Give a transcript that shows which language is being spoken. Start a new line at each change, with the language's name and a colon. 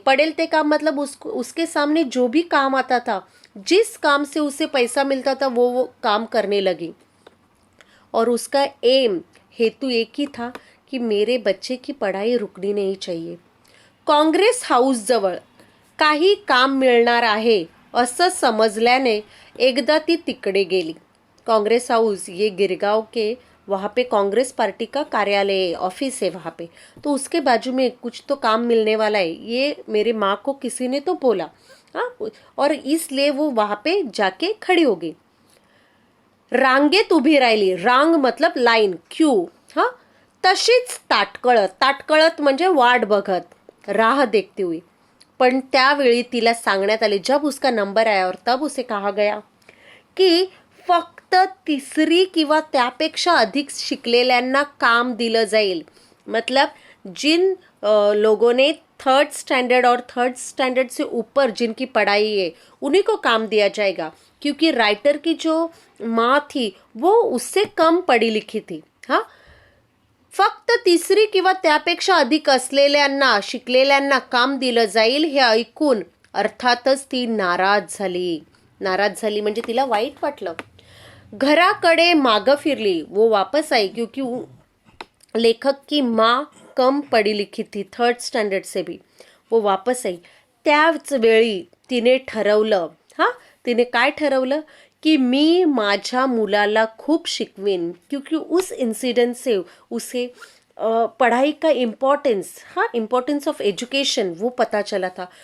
Hindi: पड़ेल ते काम मतलब उसके सामने जो भी काम आता था, जिस काम से उसे पैसा मिलता था, वो काम करने लगी. और उसका एम, हेतु एक ही था कि मेरे बच्चे की पढ़ाई रुकनी नहीं चाहिए.
Marathi: काँग्रेस हाऊस जवळ काही काम मिळणार आहे असं समजल्याने एकदा ती तिकडे गेली.
Hindi: काँग्रेस हाउस ये गिरगांव के, वहाँ पे कांग्रेस पार्टी का कार्यालय, ऑफिस है वहाँ पे. तो उसके बाजू में कुछ तो काम मिलने वाला है, ये मेरे माँ को किसी ने तो बोला. हाँ, और इसलिए वो वहाँ पे जाके खड़ी हो गई.
Marathi: रांगेत उभी राहिली. रांग मतलब लाईन, क्यू. हां, तशीच ताटकळत. ताटकळत म्हणजे वाट बघत, राह देखती हुई. पण त्यावेळी तिला सांगण्यात आले,
Hindi: जब उसका नंबर आया और तब उसे कहा गया
Marathi: की फक्त 3री किंवा त्यापेक्षा अधिक शिकलेल्यांना काम दिलं जाईल.
Hindi: मतलब जिन लोगों ने 3rd स्टैंडर्ड और 3rd स्टैंडर्ड से ऊपर जिनकी पढ़ाई है उन्हीं को काम दिया जाएगा. क्योंकि राइटर की जो माँ थी वो उससे कम पढ़ी लिखी थी. हाँ,
Marathi: फक्त तिसरी किंवा त्यापेक्षा अधिक असलेल्यांना, शिकलेल्यांना काम दिलं जाईल हे ऐकून अर्थातच ती नाराज झाली म्हणजे तिला वाईट वाटलं. घराकडे मागं फिरली.
Hindi: वो वापस आई क्योंकि लेखक की माँ कम पढ़ी लिखी थी, 3rd स्टँडर्ड से भी. वो वापस आई.
Marathi: त्याच वेळी तिने ठरवलं, तिने काय ठरवलं की मी माझ्या मुलाला खूप शिकवीन,
Hindi: क्योंकि उस इंसिडेंट से उसे पढ़ाई का इम्पोर्टेंस ऑफ एजुकेशन वो पता चला था.